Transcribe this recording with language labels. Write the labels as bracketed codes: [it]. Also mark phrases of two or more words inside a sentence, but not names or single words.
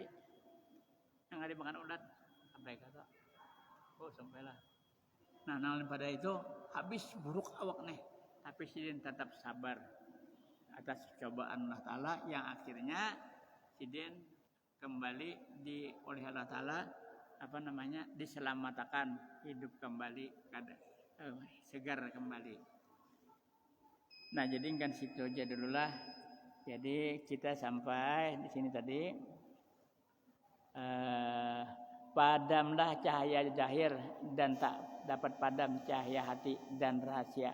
[bjn] Nang ada dimakan ulat, sampai kata, sampailah. Nah, pada itu habis buruk awak nih, tapi sidin tetap sabar atas cobaan Allah Ta'ala yang akhirnya sidin kembali oleh Allah Ta'ala diselamatkan, hidup kembali, segar kembali. Nah, jadi kan situ aja dululah. Jadi kita sampai di sini tadi. [id] Padamlah cahaya zahir dan tak dapat padam cahaya hati dan rahasia.